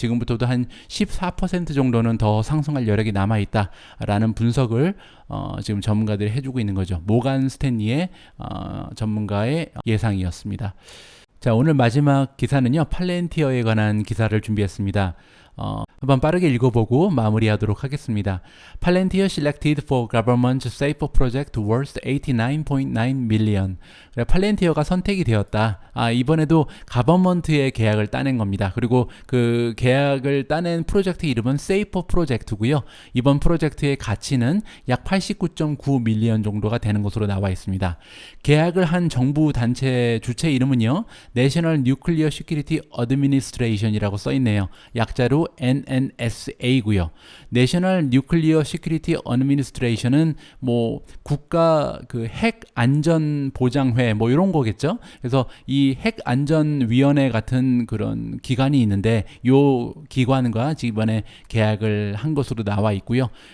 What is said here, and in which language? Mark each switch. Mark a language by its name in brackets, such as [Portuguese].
[Korean] 지금부터도 한 14% 정도는 더 상승할 여력이 남아있다라는 분석을 지금 전문가들이 해주고 있는 거죠. 모간 스탠리의 전문가의 예상이었습니다. 자, 오늘 마지막 기사는요. 팔렌티어에 관한 기사를 준비했습니다. 한번 빠르게 읽어보고 마무리하도록 하겠습니다. [English] Palantir selected for government safer project worth 89.9 million. [Korean] 팔렌티어가 선택이 되었다. 이번에도 가버먼트의 계약을 따낸 겁니다. 그리고 그 계약을 따낸 프로젝트 이름은 세이퍼 프로젝트고요. 이번 프로젝트의 가치는 약 89.9 밀리언 정도가 되는 것으로 나와 있습니다. 계약을 한 정부 단체 주체 이름은요. National Nuclear Security Administration이라고 써 있네요. 약자로 NNSA고요. National Nuclear Security Administration은 뭐 국가 그 핵 안전 보장회 뭐 이런 거겠죠. 그래서 이 핵 안전 위원회 같은 그런 기관이 있는데 요 기관과 이번에 계약을 한 것으로 나와 있고요.